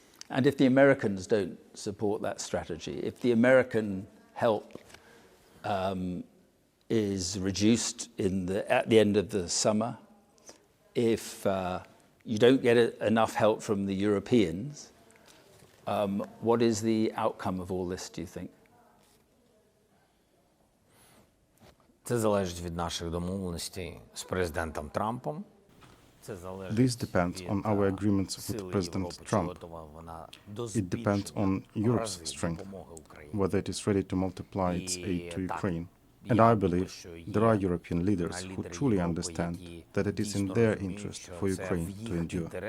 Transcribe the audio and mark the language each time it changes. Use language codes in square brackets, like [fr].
[en] And if the Americans don't support that strategy, if the American help is reduced at the end of the summer, if you don't get enough help from the Europeans, what is the outcome of all this, do you think? [uk] Це залежить від наших домовленостей з президентом Трампом. [en] This depends on our agreements with President Trump. It depends on Europe's strength, whether it is ready to multiply its aid to Ukraine. And I believe there are European leaders who truly understand that it is in their interest for Ukraine to endure.